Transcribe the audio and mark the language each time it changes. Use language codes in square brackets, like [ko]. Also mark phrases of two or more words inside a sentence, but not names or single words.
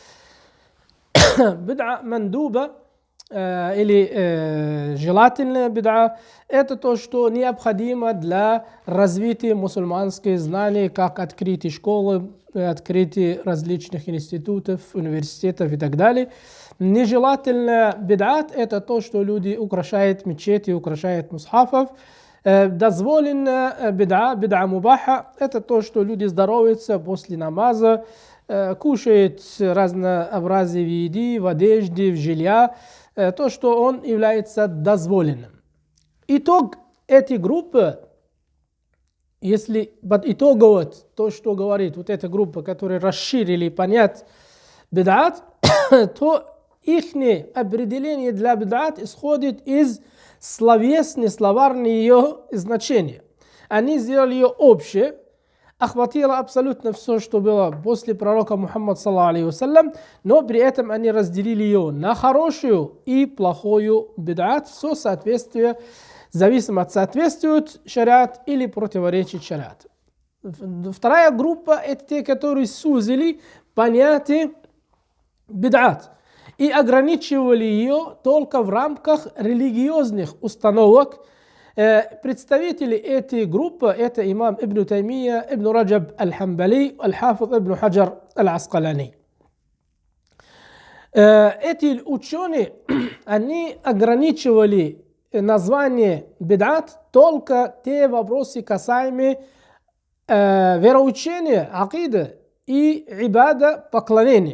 [ar] بدعة مندوبة, [ru] или желательная бид'a, это то, что необходимо для развития мусульманских знаний, как открытие школы, открытие различных институтов, университетов и так далее. Нежелательная бид'ат – это то, что люди украшают мечети, украшают мусхафов. Дозволенная [ar] بدعة مباحة – [ru] это то, что люди здороваются после намаза, кушают разнообразие в еде, в одежде, в жилье, то, что он является дозволенным. Итог этой группы, если итогово то, что говорит вот эта группа, которая расширили понять бид'ат, то их определение для бид'ат исходит из словесной, словарной ее значения. Они сделали ее общее, охватило абсолютно все, что было после пророка Мухаммада, [ar] صلى الله عليه وسلم, [ru] но при этом они разделили ее на хорошую и плохую бид'ат, все соответствие, зависимо от соответствует шариат или противоречит шариату. Вторая группа – это те, которые сузили понятие бид'ат и ограничивали ее только в рамках религиозных установок. Представители этой группы – это имам Ибн Таймия, Ибн Раджаб аль-Хамбали, аль-Хафиз Ибн Хаджар аль-Аскалани. Эти ученые, они ограничивали название бид'ат только те вопросы, касаемые вероучения, акида и ибада, поклонения.